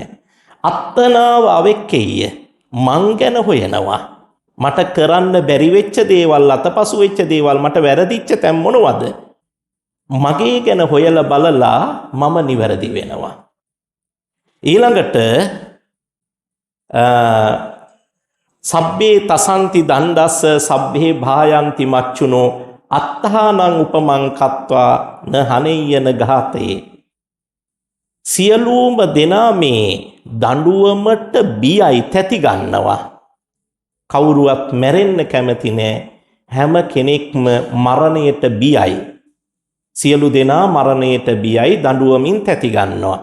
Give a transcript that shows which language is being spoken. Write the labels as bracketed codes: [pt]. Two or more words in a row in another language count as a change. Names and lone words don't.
[pi] අත්තනාව අවෙක්කෙය [si] මං ගැන හොයනවා. මට කරන්න බැරි වෙච්ච දේවල් අතපසු වෙච්ච දේවල් මට වැරදිච්ච තැන් මොනවද? මගේ ගැන හොයලා බලලා මම නිවැරදි වෙනවා. [pi] ඊළඟට සබ්බේ තසන්ති දණ්ඩස්ස සබ්බේ භායන්ති මච්චුනෝ අත්තානං උපමං කତ୍වා න හනෙය්‍යන ඝාතේ. [si] සියලුම දෙනා මේ දඬුවමට බියයි තැති ගන්නවා. කවුරුවත් මැරෙන්න කැමති නෑ. හැම කෙනෙක්ම මරණයට බියයි. සියලු දෙනා මරණයට බියයි දඬුවමින් තැති ගන්නවා.